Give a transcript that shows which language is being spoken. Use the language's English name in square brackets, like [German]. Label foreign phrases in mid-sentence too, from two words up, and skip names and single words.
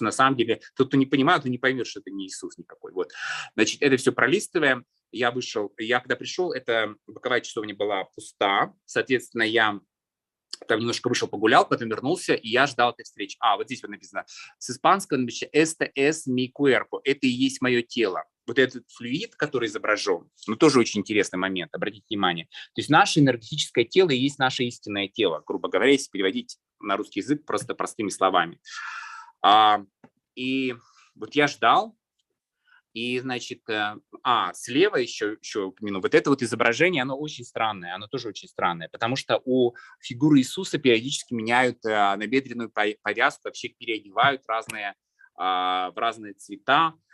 [Russian] На самом деле, тот, кто не понимает, он не поймет, что это не Иисус никакой. Вот. Значит, это все пролистываем. Я когда пришел, эта боковая часовня была пуста. Соответственно, я там немножко вышел, погулял, потом вернулся, и я ждал этой встречи. Вот здесь вот написано, с испанского написано [Spanish] «Este es mi cuerpo», [Russian] это и есть мое тело. Вот этот флюид, который изображен, тоже очень интересный момент, обратите внимание. То есть наше энергетическое тело и есть наше истинное тело, грубо говоря, если переводить на русский язык просто простыми словами. И вот я ждал, и, значит, слева еще упомяну, вот это вот изображение, оно очень странное, оно тоже очень странное, потому что у фигуры Иисуса периодически меняют набедренную повязку, вообще переодевают в разные цвета.